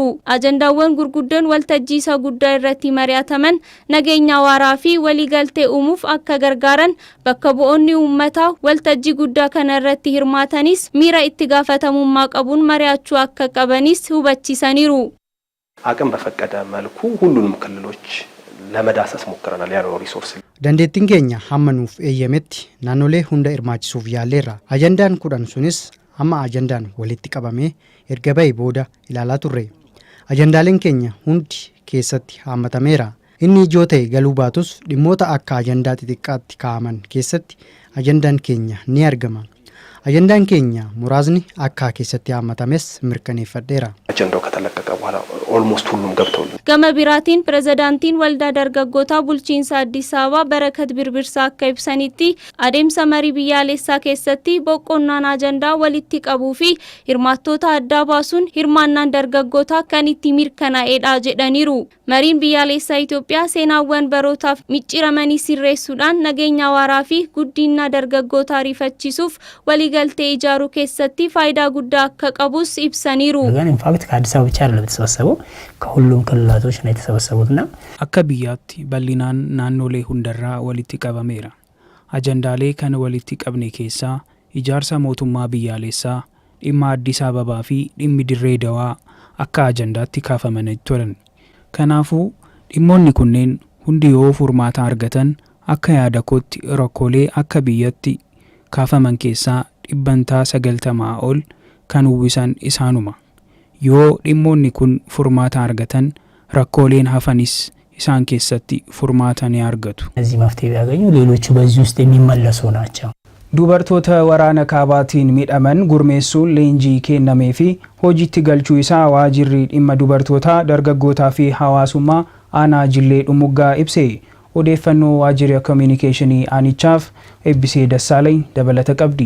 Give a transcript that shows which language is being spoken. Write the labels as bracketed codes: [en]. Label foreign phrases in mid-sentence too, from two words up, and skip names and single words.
[om] Ajandaawwan gurguddoon waltajjii isa guddaa irratti mari'ataman nageenya waaraa fi waliigaltee uumuuf akka gargaaran bakka bu'oonni uummataa waltajjii guddaa kana irratti hirmaatanis miira itti gaafatamummaa qabuun mari'achuu akka qabanis hubachiisaniiru. [am] አቅም በፈቀደ መልኩ ሁሉንም ክልሎች ለመዳሰስ ሞክረናል ያለው ሪሶርስ [om] dandeettiin keenya hamma nuuf eeyyametti naannolee hunda hirmaachisuuf yaalleerra. Ajandaan kudhan sunis amma ajandaan walitti qabamee erga bahee booda ilaalaa turre. Ajandaaleen keenya hundi keessatti hammatameera. Inni ijoo ta'e galuu baatus dhimmoota akka ajandaa xixiqqaatti kaa'aman keessatti ajandaan keenya ni argama. Ajandaan keenya muraasni akka keessatti hammatames mirkaneeffadheera. [am] አጀንዳው ከተለቀቀ በኋላ ኦልሞስት ሁሉም ገብተውልኝ [om] Gama biraatiin pirezidaantiin waldaa dargaggootaa bulchiinsa Addis Ababaa Barakat Birbirsaa akka ibsanitti adeemsa marii biyyaalessaa keessatti boqqonnaan ajandaa walitti qabuu fi hirmaattoota adda baasuun hirmaannaan dargaggootaa kan itti mirkanaa'edha jedhaniiru. Mariin biyyaalessaa Itoophiyaa seenaawwan barootaaf micciiramanii sirreessuudhaan nageenya waaraa fi guddina dargaggootaa ariifachiisuuf waliigaltee ijaaruu keessatti faayidaa guddaa akka qabus ibsaniiru. [am] ከአዲስ አበባ ብቻ አይደለም የተሰበሰበው ከሁሉም ክልላቶች ነው የተሰበሰቡትና [om] akka biyyaatti bal'inaan naannolee hundarraa walitti qabameera. Ajandaalee kana walitti qabne keessaa ijaarsa mootummaa biyyaalessaa, dhimma Addis Ababaa fi dhimmi Dirree Dawaa akka ajandaatti kaafamanii turan. Kanaafuu dhimmoonni kunneen hundi yoo furmaata argatan akka yaada kootti rakkoolee akka biyyatti kaafaman keessaa dhibbantaa 90 ol kan uwwisan isaanuma. Yoo dhimmoonni kun furmaata argatan rakkooleen hafanis isaan keessatti furmaata ni argatu. [am] እዚህ መፍትሄ ቢያገኙ ሌሎቹ በዚህ ውስጥ የሚመለሱ ናቸው። [om] Dubartoota waraana kaabaatiin miidhaman gurmeessuun leenjii kennamee fi hojiitti galchuu isaa waajirri dhimma dubartootaa dargaggootaa fi hawaasummaa aanaa Jillee Dhumuggaa ibse. Odeeffannoo waajjira koominikeeshinii aanichaaf Eebbisee Dassaalany dabalata qabdi.